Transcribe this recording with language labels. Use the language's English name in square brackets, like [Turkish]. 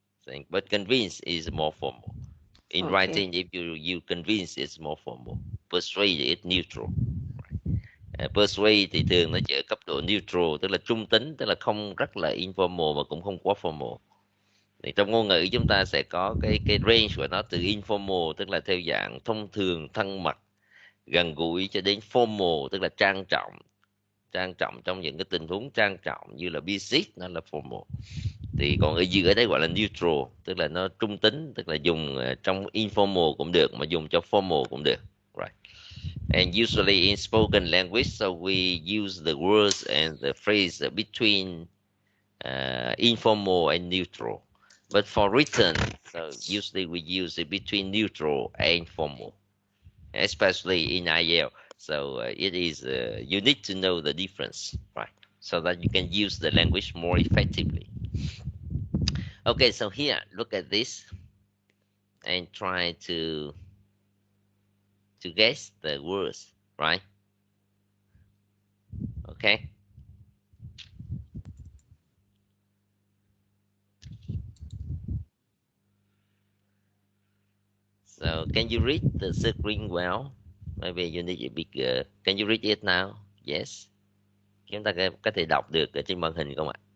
[English] Saying, but convince is more formal. In Okay. writing, if you convince, it's more formal. Persuade is neutral. [Vietnamese] Persuade thì thường nó chỉ ở cấp độ neutral, tức là trung tính, tức là không rất là informal mà cũng không quá formal. Thì trong ngôn ngữ chúng ta sẽ có cái range của nó từ informal, tức là theo dạng thông thường, thân mật, gần gũi, cho đến formal, tức là trang trọng trong những cái tình huống trang trọng như là business, nó là formal. Thì còn ở giữa đấy gọi là neutral, tức là nó trung tính, tức là dùng trong informal cũng được mà dùng cho formal cũng được, right? [English] And usually in spoken language, so we use the words and the phrase between informal and neutral. But for written, so usually we use it between neutral and formal, especially in IELTS. So it is you need to know the difference, right? So that you can use the language more effectively. Okay, so here, look at this and try to guess the words, right? Okay. So can you read the screen well? Maybe you need a bigger. Can you read it now? Yes. [Vietnamese] Chúng ta có thể đọc được ở trên màn hình không ạ?